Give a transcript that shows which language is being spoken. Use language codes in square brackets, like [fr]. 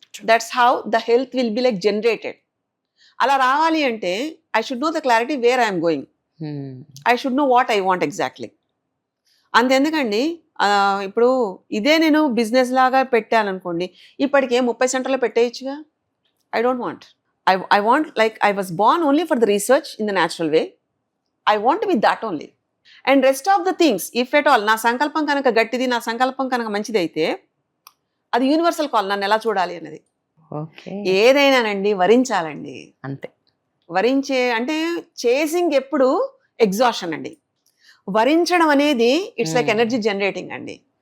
[en] That's how the health will be like generated. [te] అలా రావాలి అంటే [en] I should know the clarity where I'm going, I should know what I want exactly. [te] అంతెందుకండి, ఇప్పుడు ఇదే నేను business లాగా పెట్టాను అనుకోండి, ఇప్పటికే 30 సెంటర్లో పెట్టేయచ్చుగా. [en] I don't want. I want, like, I was born only for the research in the natural way. I want to be that only. And rest of the things, if at all, [te] నా సంకల్పం కనుక గట్టిది, నా సంకల్పం కనుక మంచిది అయితే అది universal call, నన్ను ఎలా చూడాలి అన్నది. ఏదైనానండి వరించాలండి, అంతే. వరించే అంటే చేసింగ్ ఎప్పుడు ఎగ్జాషన్ అండి, వరించడం అనేది [en] it's like energy generating [te] అండి.